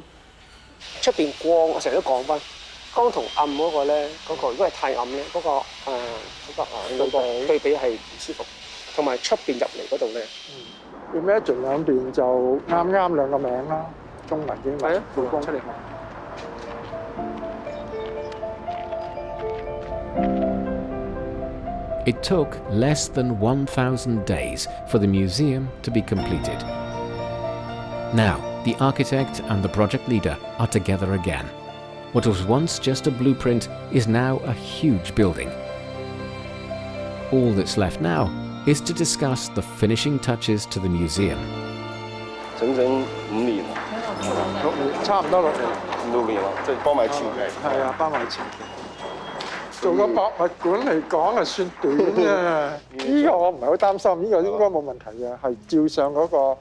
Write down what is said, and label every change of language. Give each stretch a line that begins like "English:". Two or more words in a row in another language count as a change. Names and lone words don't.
Cantonese: 出邊光，我成日都講翻，光同暗嗰個咧，嗰個如果係太暗咧，嗰個對比係唔舒服，同埋出邊入嚟嗰度咧。 Imagine 兩邊就啱兩個名啦，中文英文。故宮出嚟。
English: It took less than 1,000 days for the museum to be completed. Now, the architect and the project leader are together again. What was once just a blueprint is now a huge building. All that's left now is to discuss the finishing touches to the museum.
Cantonese: 整5年啦，6年，差唔多6年啦，即係包埋前期。係啊，包埋前期。做個博物館嚟講係算短嘅，呢個我唔係好擔心，呢個應該冇問題嘅，係照上嗰個。